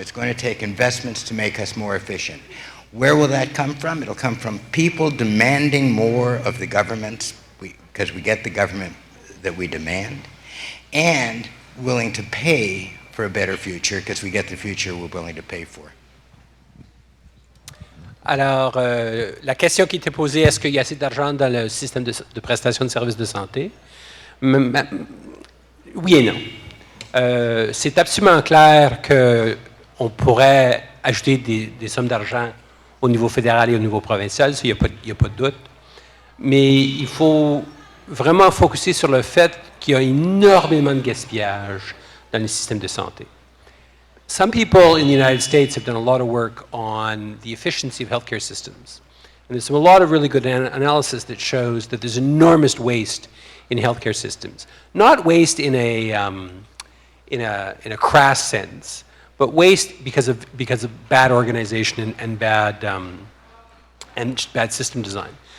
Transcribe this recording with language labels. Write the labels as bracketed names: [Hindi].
[English] It's going to take investments to make us more efficient. Where will that come from? It'll come from people demanding more of the governments, because we get the government that we demand, and willing to pay for a better future, because we get the future we're willing to pay for. [French] Alors, la question qui était posée, est-ce qu'il y a assez d'argent dans le système de prestation de services de santé? Oui et non. C'est absolument clair qu'on pourrait ajouter des sommes d'argent au niveau fédéral et au niveau provincial, ça, il n'y a pas de doute. Mais il faut vraiment focuser sur le fait qu'il y a énormément de gaspillage dans le système de santé. [English] Some people in the United States have done a lot of work on the efficiency of healthcare systems. And there's a lot of really good analysis that shows that there's enormous waste in healthcare systems. Not waste in a crass sense, but waste because of bad organization and bad system design.